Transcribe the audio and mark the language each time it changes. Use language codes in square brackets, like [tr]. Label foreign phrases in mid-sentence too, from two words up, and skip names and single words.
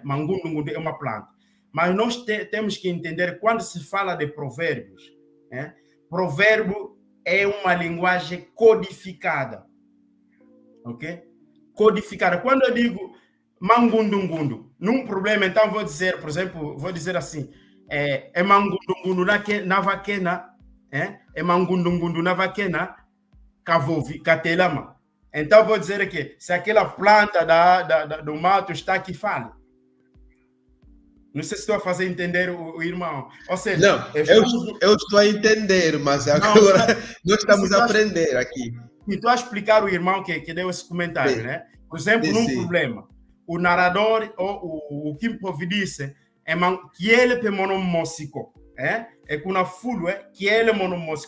[pt] Mangundu Ngundu é uma planta. Mas nós temos que entender, quando se fala de provérbios, né? Provérbio é uma linguagem codificada. Ok? Codificada. Quando eu digo Mangundu Ngundu, num problema, então vou dizer, por exemplo, assim, [kg] Mangundu Ngundu na vaquena, Mangundu Ngundu na vaquena, Kavovi, Katelama. [pt] Então vou dizer aqui, se aquela planta do mato está aqui, fala. Não sei se estou a fazer entender o irmão. Ou seja, não, eu estou a entender, mas agora nós estamos a aprender aqui. Estou a explicar o irmão que deu esse comentário, né? Por exemplo, num problema, o narrador, ou o Kimpovi disse, que ele é monomósico, é com a fulha, que ele é monomósico.